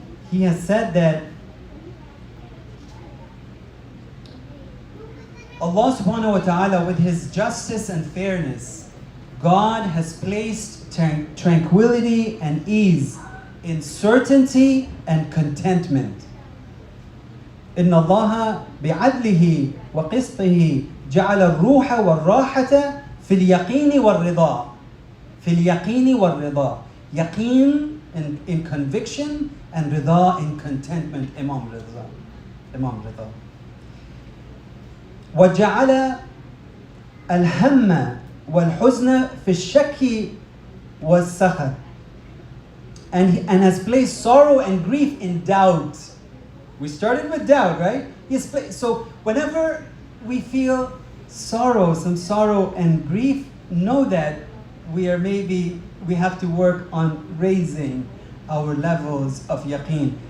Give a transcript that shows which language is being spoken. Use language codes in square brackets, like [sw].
[en] He has said that Allah subhanahu wa ta'ala, with His justice and fairness, God has placed tranquility and ease in certainty and contentment. [ar] إن الله بعدله وقسطه جعل الروح والراحة في اليقين والرضا. في اليقين والرضا. [en] Yaqeen in conviction and rida in contentment. Imam Rida. Imam Rida. [ar] وجعل الهم والحزن في الشك والسخط. [en] And has placed sorrow and grief in doubt. We started with doubt, right? So whenever we feel sorrow, some sorrow and grief, know that we have to work on raising our levels of yaqeen.